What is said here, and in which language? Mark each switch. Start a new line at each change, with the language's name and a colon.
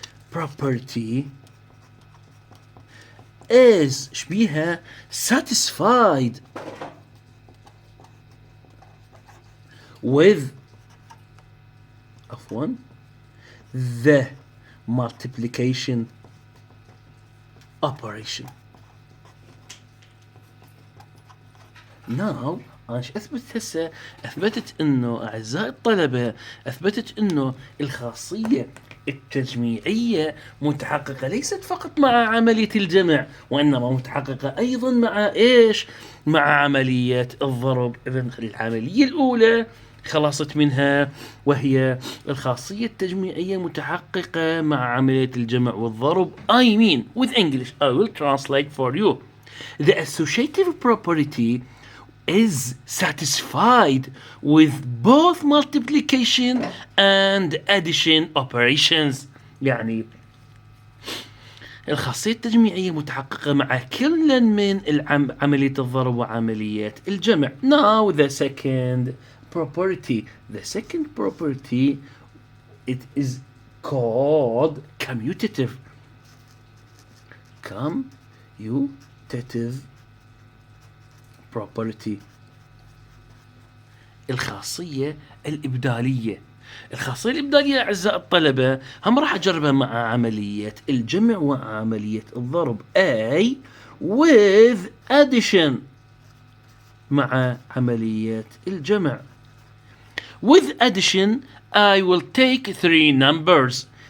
English: property is
Arabic: شبيها
English: satisfied with the multiplication operation.
Arabic: Now أنا إيش أثبت هسه؟ أثبتت إنه أعزائي الطلبة أثبتت إنه الخاصية التجميعية متحققة ليست فقط مع عملية الجمع وإنما متحققة أيضا مع إيش؟ مع عملية الضرب. إذن العملية الأولى خلصت منها وهي الخاصية التجميعية متحققة مع عملية الجمع والضرب.
English: I mean with English I will translate for you. The associative property is satisfied with both multiplication and addition operations.
Arabic: يعني الخاصية التجميعية متحققة مع كل من عملية الضرب وعملية الجمع.
English: Now the second property. The second property it is called commutative. Commutative property.
Arabic: الخاصية الإبدالية. الخاصية الإبدالية أعزائي الطلبة هم راح أجربها مع عملية الجمع وعملية الضرب.
English: A with addition
Arabic: مع عملية الجمع.
English: With addition I will take 3 numbers.